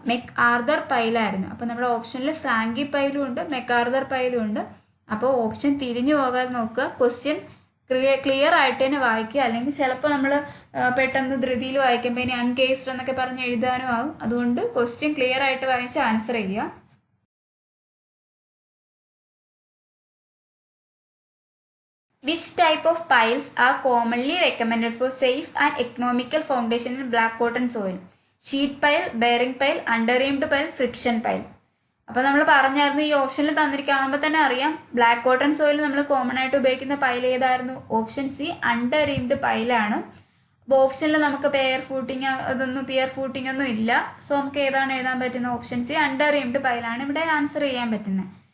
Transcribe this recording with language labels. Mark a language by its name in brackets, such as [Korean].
[Malayalam] മെക് Arthur പൈലായിരുന്നു. അപ്പോൾ നമ്മുടെ ഓപ്ഷനിൽ ഫ്രാങ്കി പൈലും ഉണ്ട്, മെക് ആർതർ പൈലും ഉണ്ട്. അപ്പോൾ ഓപ്ഷൻ തിരിഞ്ഞു പോകാതെ നോക്കുക, ക്വസ്റ്റ്യൻ ക്ലിയർ ആയിട്ട് തന്നെ വായിക്കുക. അല്ലെങ്കിൽ ചിലപ്പോൾ നമ്മൾ പെട്ടെന്ന് ധൃതിയിൽ വായിക്കുമ്പോൾ ഇനി അൺകേസ്ഡ് എന്നൊക്കെ പറഞ്ഞ് എഴുതാനും ആകും. അതുകൊണ്ട് ക്വസ്റ്റ്യൻ ക്ലിയർ ആയിട്ട് വായിച്ച് ആൻസർ ചെയ്യുക. [English] Which type of piles are commonly recommended for safe and economical foundation in black cotton soil? Sheet pile, bearing pile, underreamed pile, friction pile. [Malayalam] അപ്പോൾ നമ്മൾ പറഞ്ഞായിരുന്നു ഈ ഓപ്ഷനിൽ തന്നിരിക്കുകയാകുമ്പോൾ തന്നെ അറിയാം ബ്ലാക്ക് കോട്ടൺ സോയിൽ നമ്മൾ കോമൺ ആയിട്ട് ഉപയോഗിക്കുന്ന പൈൽ ഏതായിരുന്നു? Option C അണ്ടർറീംഡ് പൈലാണ്. അപ്പോൾ ഓപ്ഷനിൽ നമുക്ക് പിയർ ഫൂട്ടിങ് ഒന്നും ഇല്ല. സോ നമുക്ക് ഏതാണ് എഴുതാൻ പറ്റുന്നത്? ഓപ്ഷൻ സി അണ്ടർറീംഡ് പൈലാണ് ഇവിടെ ആൻസർ ചെയ്യാൻ പറ്റുന്നത്.